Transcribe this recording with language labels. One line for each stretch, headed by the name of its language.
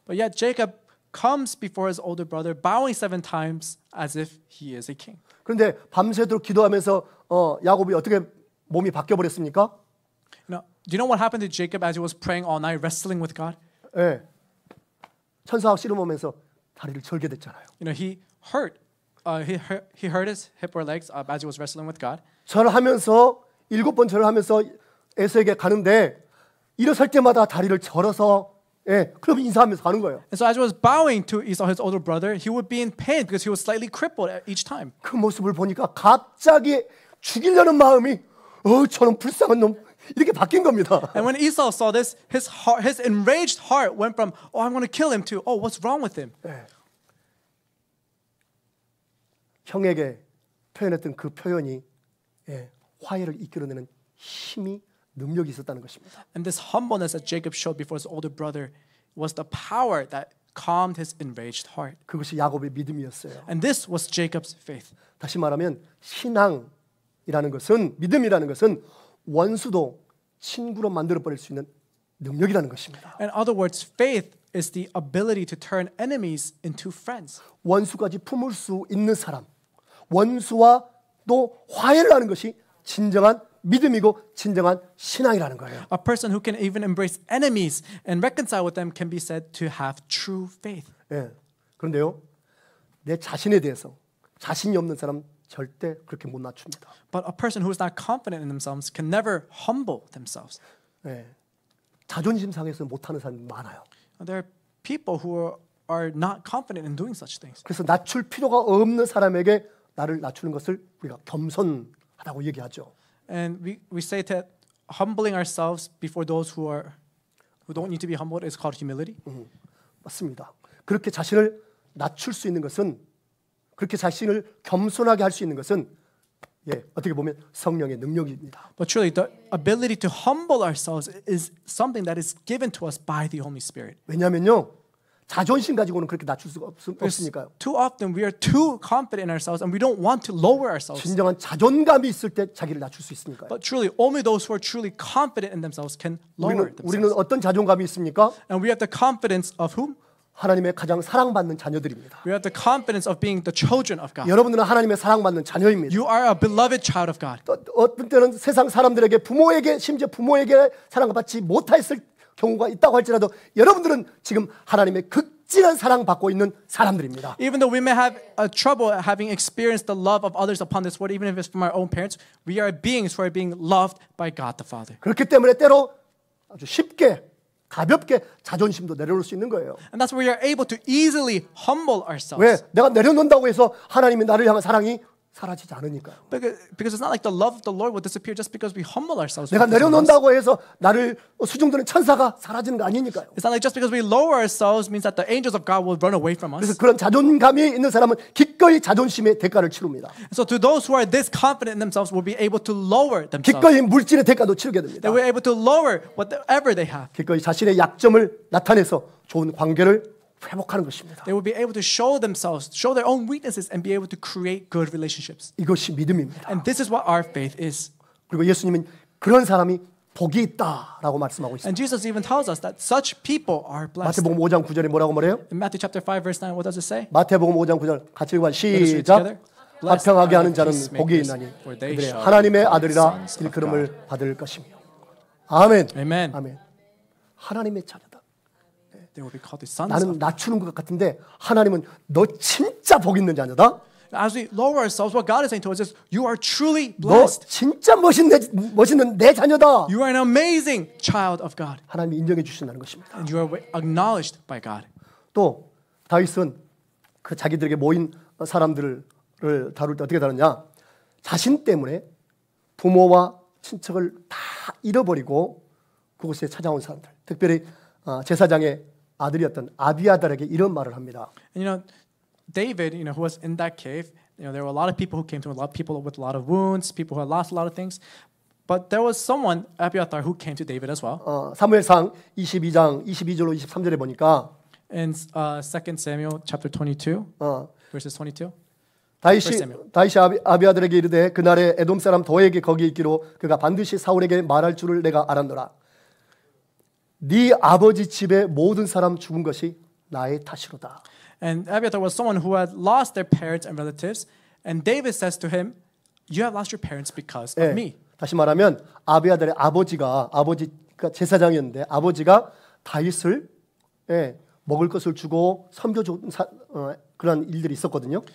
English: But yet Jacob comes before his older brother, bowing 7 times as if he is a king.
Korean: 그런데 밤새도록 기도하면서 야곱이 어떻게 몸이 바뀌어 버렸습니까?
English: Do you know what happened to Jacob as he was praying all night, wrestling with God?
Korean: 예. 천사와 씨름하면서 다리를 절게 됐잖아요.
English: He hurt his hip or legs as he was wrestling with God.
Korean: 절하면서 7번 절하면서 에서에게 가는데 일어설 때마다 다리를 절어서 그럼 인사하면서 가는 거예요.
English: And so as he was bowing to Esau, his older brother, he would be in pain because he was slightly crippled each time.
Korean: 그 모습을 보니까 갑자기 죽이려는 마음이 저런 불쌍한 놈 이렇게 바뀐 겁니다.
English: And when Esau saw this, his enraged heart went from, I'm going to kill him to, what's wrong with him?
Korean: 형에게 표현했던 그 표현이 화해를 이끌어내는 힘이 능력이 있었다는 것입니다.
English: And this humbleness that Jacob showed before his older brother was the power that calmed his enraged heart.
Korean: 그것이 야곱의 믿음이었어요.
English: And this was Jacob's faith.
Korean: 다시 말하면 신앙이라는 것은 믿음이라는 것은 원수도 친구로 만들어 버릴 수 있는 능력이라는 것입니다.
English: In other words, faith is the ability to turn enemies into friends.
Korean: 원수까지 품을 수 있는 사람, 원수와 또 화해를 하는 것이 진정한 믿음이고 진정한 신앙이라는 거예요.
English: A person who can even embrace enemies and reconcile with them can be said to have true faith.
Korean: 그런데요, 내 자신에 대해서 자신이 없는 사람 절대 그렇게 못 낮춥니다.
English: But a person who is not confident in themselves can never humble themselves.
Korean: 자존심 상해서 못하는 사람이 많아요.
English: There are people who are not confident in doing such things.
Korean: 그래서 낮출 필요가 없는 사람에게 나를 낮추는 것을 우리가 겸손하다고 얘기하죠.
English: And we say that humbling ourselves before those who don't need to be humbled is called humility.
Korean: 맞습니다. 그렇게 자신을 낮출 수 있는 것은 그렇게 자신을 겸손하게 할 수 있는 것은 어떻게 보면 성령의 능력입니다.
English: But truly, the ability to humble ourselves is something that is given to us by the Holy Spirit.
Korean: 왜냐하면요, 자존심 가지고는 그렇게 낮출 수가 없으니까요.
English: Too often we are too confident in ourselves and we don't want to lower ourselves.
Korean: 진정한 자존감이 있을 때 자기를 낮출 수 있으니까요.
English: But truly, only those who are truly confident in themselves can lower
Korean: 우리는
English: themselves.
Korean: 어떤 자존감이 있습니까?
English: And we have the confidence of whom?
Korean: 하나님의 가장 사랑받는 자녀들입니다.
English: We have the confidence of being the children of God.
Korean: 여러분들은 하나님의 사랑받는 자녀입니다.
English: You are a beloved child of God.
Korean: 어떤 때는 세상 사람들에게 부모에게 심지어 부모에게 사랑받지 못했을 경우가 있다고 할지라도 여러분들은 지금 하나님의 극진한 사랑받고 있는 사람들입니다.
English: Even though we may have trouble having experienced the love of others upon this world, even if it's from our own parents, we are beings who are being loved by God the Father.
Korean: 그렇기 때문에 때로 아주 쉽게 가볍게 자존심도 내려놓을 수 있는 거예요.
English: And that's where we are able to easily humble ourselves.
Korean: 왜? 내가 내려놓는다고 해서 하나님이 나를 향한 사랑이 사라지지 않으니까요.
English: Because it's not like the love of the Lord will disappear just because we humble ourselves.
Korean: 내가 내려놓는다고 해서 나를 수중드는 천사가 사라지는 거 아니니까요.
English: It's not like just because we lower ourselves means that the angels of God will run away from
Korean: 그래서
English: us.
Korean: 그런 자존감이 있는 사람은 기꺼이 자존심의 대가를 치릅니다.
English: So to those who are this confident in themselves will be able to lower themselves.
Korean: 기꺼이 물질의 대가도 치르게 됩니다.
English: They were able to lower whatever they have.
Korean: 기꺼이 자신의 약점을 나타내서 좋은 관계를 회복하는 것입니다.
English: They will be able to show themselves, show their own weaknesses, and be able to create good relationships.
Korean: 이것이 믿음입니다.
English: And this is what our faith is.
Korean: 그리고 예수님은 그런 사람이 복이 있다라고 말씀하고 있습니다.
English: And Jesus even tells us that such people are blessed.
Korean: 마태복음 5장 9절에 뭐라고 말해요?
English: In Matthew chapter 5 verse 9, what does it say?
Korean: 마태복음 5장 9절 같이 읽어
English: together.
Korean: 시작. 화평하게 하는 자는 복이 있나니 그들의 하나님의 아들이라 일컬음을 받을 것이며. 아멘.
English: Amen.
Korean: 아멘. 하나님의 자녀다.
English: They will be called the sons.
Korean: 나는 낮추는 것 같은데 하나님은 너 진짜 복 있는 자녀다.
English: As we lower ourselves, what God is saying to us is, you are truly
Korean: 너
English: blessed.
Korean: 진짜 멋있는 내 자녀다.
English: You are an amazing child of God.
Korean: 하나님이 인정해 주신다는 것입니다.
English: And you are acknowledged by God.
Korean: 또 다윗은 그 자기들에게 모인 사람들을 다룰 때 어떻게 다루냐? 자신 때문에 부모와 친척을 다 잃어버리고 그곳에 찾아온 사람들, 특별히 제사장의 아들이었던 아비아달에게 이런 말을 합니다.
English: And David, who was in that cave, there were a lot of people who came to him, a lot of people with a lot of wounds, people who had lost a lot of things. But there was someone, Abiathar, who came to David as well.
Korean: 사무엘상 22장 22절로 23절에 보니까
English: In 2 Samuel chapter 22, verses 22.
Korean: 다윗이 아비아들에게 이르되 그날에 에돔 사람 도에게 거기 있기로 그가 반드시 사울에게 말할 줄을 내가 알았노라. 네 아버지 집의 모든 사람 죽은 것이 나의 탓이로다.
English: And Abiathar was someone who had lost their parents and relatives, and David says to him, "You have lost your parents because of me."
Korean: 다시 말하면 아비아들의 아버지가 제사장이었는데 아버지가 다윗을 먹을 것을 주고 섬겨준 그런 일들이 있었거든요.